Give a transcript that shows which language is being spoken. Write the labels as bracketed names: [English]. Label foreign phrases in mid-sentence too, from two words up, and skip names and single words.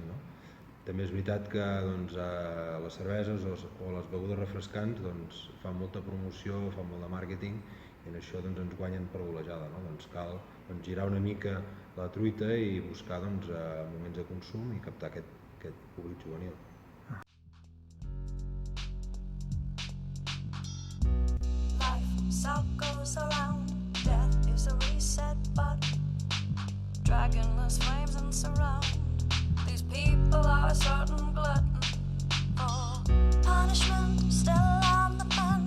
[Catalan] També és veritat que les cerveses o les begudes refrescants fan molta promoció, fan molt de màrqueting, i en això ens guanyen per golejada. Cal girar una mica la truita i buscar moments de consum i captar aquest públic juvenil. [English] Life circles around, death is a reset button. Dragonless flames and surround. These people are a certain glutton for punishment, still on the fence.